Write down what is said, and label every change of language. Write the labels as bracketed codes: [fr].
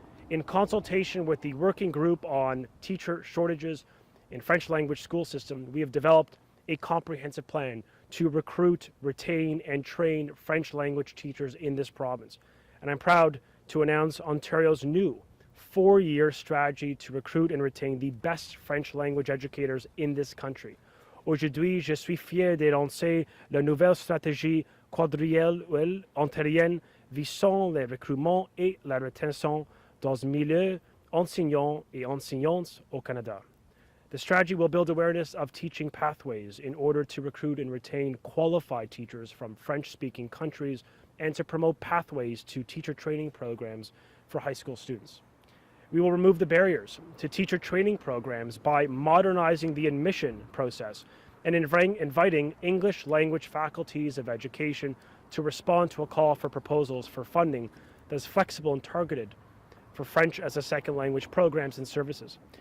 [en] In consultation with the Working Group on Teacher Shortages in French Language School System, we have developed a comprehensive plan to recruit, retain, and train French language teachers in this province. And I'm proud to announce Ontario's new 4-year strategy to recruit and retain the best French language educators in this country. [fr] Aujourd'hui, je suis fier d'annoncer la nouvelle stratégie quadriennale ontarienne visant le recrutement et la rétention dans le milieu enseignants et enseignantes au Canada. [en] The strategy will build awareness of teaching pathways in order to recruit and retain qualified teachers from French-speaking countries and to promote pathways to teacher training programs for high school students. We will remove the barriers to teacher training programs by modernizing the admission process and inviting English language faculties of education to respond to a call for proposals for funding that is flexible and targeted for French as a second language programs and services.